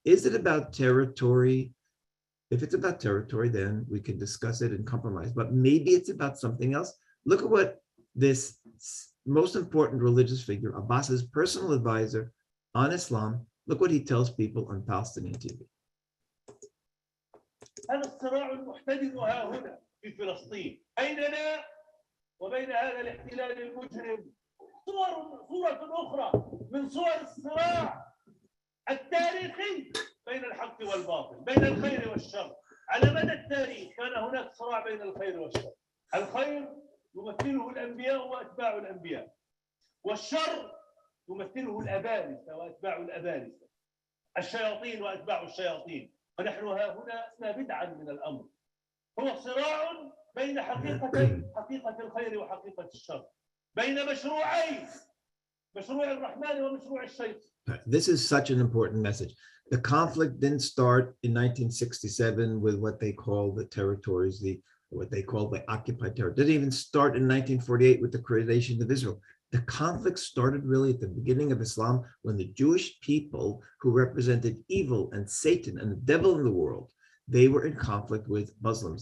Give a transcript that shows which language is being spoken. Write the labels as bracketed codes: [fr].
[en] Is it about territory? If it's about territory, then we can discuss it and compromise. But maybe it's about something else. Look at what this most important religious figure, Abbas's personal advisor on Islam, look what he tells people on Palestinian TV. [ar] هذا الصراع المحتدم ها هنا في فلسطين أيننا وبين هذا الاحتلال المجرم صورة أخرى من صور الصراع التاريخي بين الحق والباطل، بين الخير والشر. على مدى التاريخ كان هناك صراع بين الخير والشر. الخير يمثله الأنبياء وأتباع الأنبياء، والشر يمثله الأبالسة وأتباع الأبالسة، الشياطين وأتباع الشياطين. ونحن ها هنا لسنا بدعا من الأمر، هو صراع بين حقيقتين، حقيقة الخير وحقيقة الشر، بين مشروعين، مشروع الرحمن ومشروع الشيطان. [en] This is such an important message. The conflict didn't start in 1967 with what they call the territories, what they call the occupied territory. It didn't even start in 1948 with the creation of Israel. The conflict started really at the beginning of Islam, when the Jewish people, who represented evil and Satan and the devil in the world, they were in conflict with Muslims.